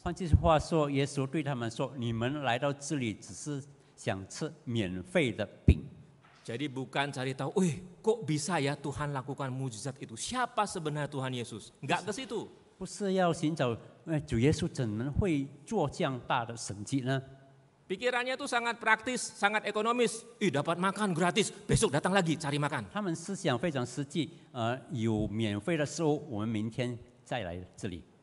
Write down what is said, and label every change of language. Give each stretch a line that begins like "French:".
Chinese: 换句话说，耶稣对他们说：“你们来到这里只是想吃免费的饼。”
Indonesian: Jadi bukan cari tahu, kok bisa ya Tuhan lakukan mujizat itu? Siapa sebenarnya Tuhan Yesus? Enggak ke situ.
Chinese: 不是要寻找，主耶稣怎么会做这样大的神迹呢？
Indonesian: Pikirannya tuh sangat praktis, sangat ekonomis. Dapat makan gratis, besok datang lagi cari makan.
Chinese: 他们思想非常实际，有免费的食物，我们明天再来这里。